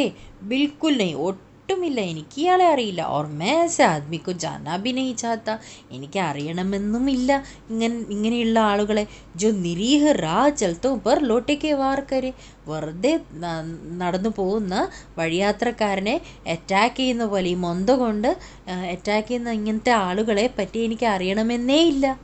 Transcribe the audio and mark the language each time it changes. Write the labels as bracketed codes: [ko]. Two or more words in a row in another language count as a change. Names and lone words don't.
[hi] बिल्कुल नहीं, [ml] ഒട്ടുമില്ല, എനിക്ക് ഇയാളെ അറിയില്ല. [hi] और मैं ऐसे आदमी को जानना भी नहीं चाहता, [ml] എനിക്ക് അറിയണമെന്നുമില്ല ഇങ്ങനെയുള്ള ആളുകളെ. [hi] जो निरीह राहचलतों पर लोटे के वार करे, [ml] വെറുതെ നടന്നു പോകുന്ന വഴിയാത്രക്കാരനെ അറ്റാക്ക് ചെയ്യുന്ന പോലെ, ഈ മൊന്ത കൊണ്ട് അറ്റാക്ക് ചെയ്യുന്ന ഇങ്ങനത്തെ ആളുകളെ പറ്റി എനിക്ക് അറിയണമെന്നേ ഇല്ല.